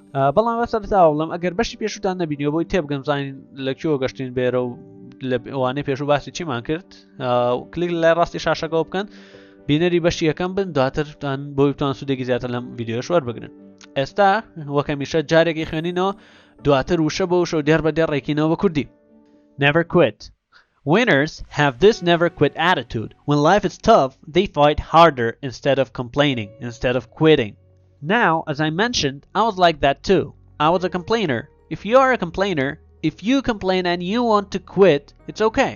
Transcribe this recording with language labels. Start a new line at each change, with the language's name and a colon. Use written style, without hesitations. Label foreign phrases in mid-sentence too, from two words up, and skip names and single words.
Central Kurdish: بەڵام بەسەرتاوە بڵم ئەگەر بەشی پێشوتان نەبینیەوە بۆی تێبگەم زانین لەکوێوە گەشتین بێرە و لەوانەیە پێشوو باسی چیمان کرد کلیک لای ڕاستی شاشەکەەوە بکەن بینەری بەشی یەکەم بن دواترتان بۆی بتوان سوودێکی زیاتر لەم ڤیدیۆش وەربگرن. ئێستا وەکەمیشە جارێکی خوێنینەوە دواتر وشە بە وشە و دێر بە دێر ڕێکینەوە بە کوردی.
English: Never quit. Winners have this never quit attitude. When life is tough, they fight harder instead of complaining, instead of quitting. Now, as I mentioned, I was like that too. I was a complainer. If you are a complainer, if you complain and you want to quit, it's okay.